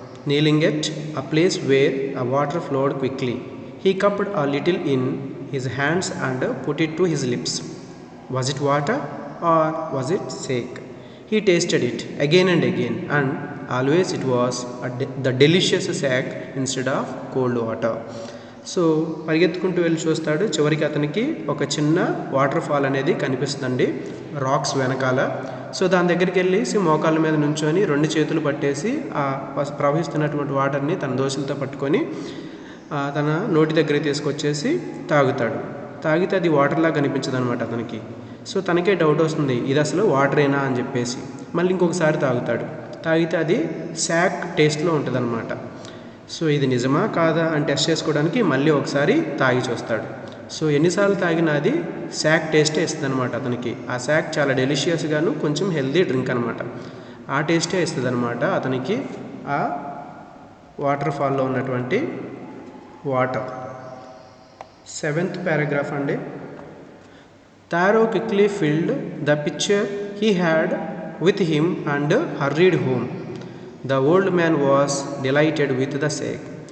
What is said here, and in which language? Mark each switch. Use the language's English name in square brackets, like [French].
[English] Kneeling at a place where a water flowed quickly, he cupped a little in his hands and put it to his lips. Was it water or was it sake? He tasted it again and again, and always it was the delicious sake instead of cold water. [Telugu] So పరిగెత్తుకుంటూ వెళ్ళి చూస్తాడు. చివరికి అతనికి ఒక చిన్న water fall అనేది కనిపిస్తుందండి racks వెనకాల. సో దాని దగ్గరికి వెళ్ళేసి మోకాళ్ళ మీద నుంచొని 2 చేతులు పట్టేసి ఆ ప్రవహిస్తున్నటువంటి వాటర్ని తన దోశలతో పట్టుకొని తన నోటి దగ్గరికి తీసుకొచ్చేసి తాగుతాడు. తాగితే అది వాటర్లా కనిపించదు అనమాట అతనికి. సో తనకే డౌట్ వస్తుంది, ఇది అసలు వాటరేనా అని చెప్పేసి. మళ్ళీ ఇంకొకసారి తాగితే అది శాక్ టేస్ట్లో ఉంటుంది అనమాట. సో ఇది నిజమా కాదా అని టెస్ట్ చేసుకోవడానికి మళ్ళీ ఒకసారి తాగి చూస్తాడు. సో ఎన్నిసార్లు తాగినా అది శాక్ టేస్టే ఇస్తుంది అనమాట అతనికి. ఆ శాక్ చాలా డెలిషియస్గాను కొంచెం హెల్దీ డ్రింక్ అనమాట. ఆ టేస్టే ఇస్తుంది అనమాట అతనికి ఆ వాటర్ ఫాల్లో ఉన్నటువంటి వాటర్. 7th పారాగ్రాఫ్ అండి. [English] Taro quickly filled the pitcher he had with him and hurried home. The old man was delighted with the sake.